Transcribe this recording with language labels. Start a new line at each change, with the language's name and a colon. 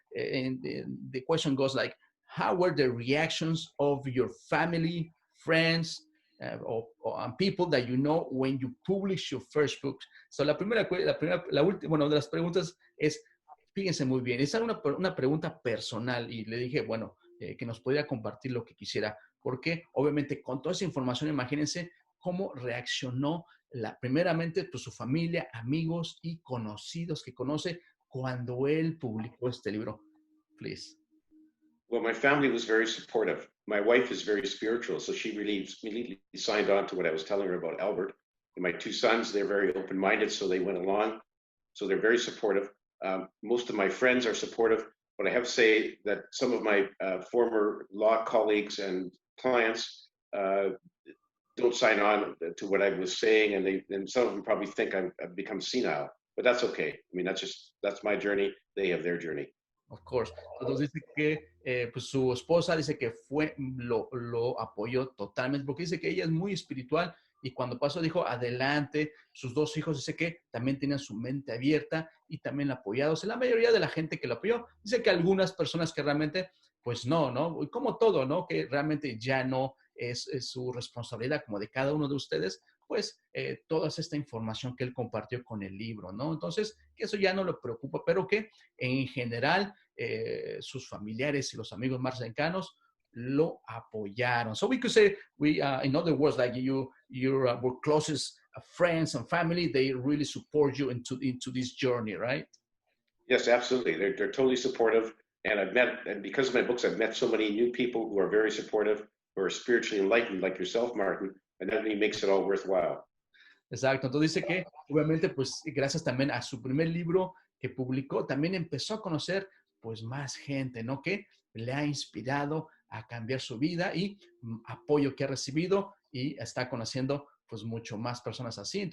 English: And the question goes like, how were the reactions of your family, friends, or people that you know when you publish your first book?
Spanish: So la última, bueno, de las preguntas es, fíjense muy bien, es una pregunta personal y le dije, bueno, que nos pudiera compartir lo que quisiera, porque obviamente con toda esa información, imagínense cómo reaccionó primeramente pues, su familia, amigos y conocidos que conoce cuando él publicó este libro.
English: Please. Well, my family was very supportive. My wife is very spiritual, so she really immediately signed on to what I was telling her about Albert. And my two sons, they're very open-minded, so they went along. So they're very supportive. Most of my friends are supportive, but I have to say that some of my former law colleagues and clients don't sign on to what I was saying, and some of them probably think I've become senile, but that's okay. I mean, that's my journey. They have their journey. Of course.
Spanish: Entonces dice que pues su esposa dice que lo apoyó totalmente, porque dice que ella es muy espiritual y cuando pasó dijo, adelante. Sus dos hijos dice que también tenían su mente abierta y también la apoyaron. O sea, la mayoría de la gente que lo apoyó, dice que algunas personas que realmente, pues no, como todo, ¿no? Que realmente ya no es su responsabilidad como de cada uno de ustedes, pues toda esta información que él compartió con el libro, ¿no? Entonces, que eso ya no lo preocupa, pero que en general sus familiares y los amigos más cercanos lo apoyaron.
English: So we could say, in other words, like your closest friends and family, they really support you into this journey, right? Yes, absolutely. They're totally supportive. And because of my books, I've met so many new people who are very supportive, who are spiritually enlightened, like yourself, Martin, and that really makes it all worthwhile.
Spanish: Exacto. Entonces dice que, obviamente, pues gracias también a su primer libro que publicó, también empezó a conocer, pues, más gente, ¿no? Que le ha inspirado a cambiar su vida y apoyo que ha recibido y está conociendo, pues, mucho más personas así.